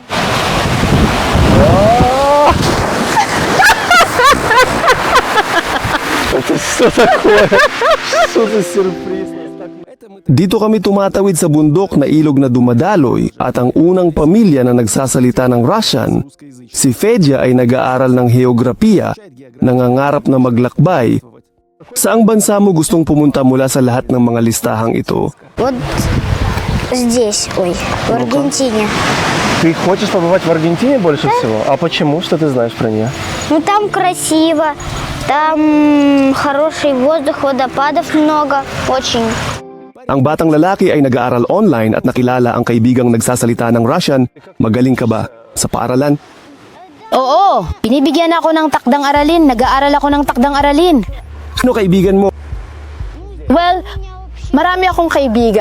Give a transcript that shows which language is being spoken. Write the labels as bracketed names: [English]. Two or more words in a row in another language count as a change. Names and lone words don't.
[Filipino] Dito kami tumatawid sa bundok na ilog na dumadaloy at ang unang pamilya na nagsasalita ng Russian, si Fedya ay nag-aaral ng heograpiya, nangangarap na maglakbay. Saang bansa mo gustong pumunta mula sa lahat ng mga listahang ito? [Russian] Вот здесь, ой, в Аргентине. Ты хочешь побывать в Аргентине больше всего? А почему? Что ты знаешь про нее? Ну там красиво, там хороший воздух, водопадов много, очень. [Filipino] Ang batang lalaki ay nag-aaral online at nakilala ang kaibigang nagsasalita ng Russian. Magaling ka ba sa paaralan? Oo, binibigyan ako ng takdang aralin. Nag-aaral ako ng takdang aralin. Sino kaibigan mo? Well, marami akong kaibigan.